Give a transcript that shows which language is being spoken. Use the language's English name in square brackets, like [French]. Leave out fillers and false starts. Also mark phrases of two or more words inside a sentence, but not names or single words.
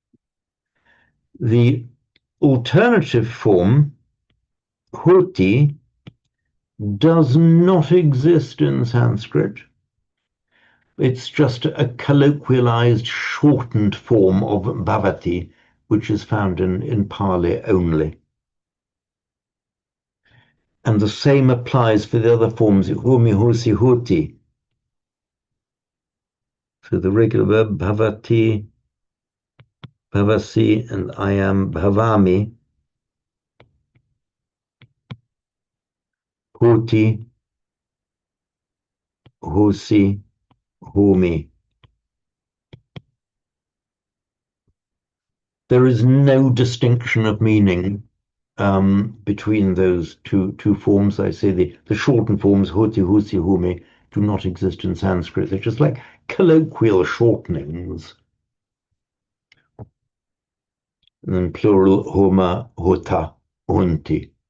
[English] The alternative form, hoti, does not exist in Sanskrit. It's just a colloquialized, shortened form of bhavati, which is found in Pali only. And the same applies for the other forms, [Pali] homi, hosi, hoti. [English] So the regular verb [Pali] bhavati, bhavasi, [English] and I am [Pali] bhavami, hoti, hosi, homi. [English] There is no distinction of meaning between those two forms. I say the shortened forms, [Pali] hoti, husi, humi, [English] do not exist in Sanskrit. They're just like colloquial shortenings. And then plural, [Pali] homa, hota, honti.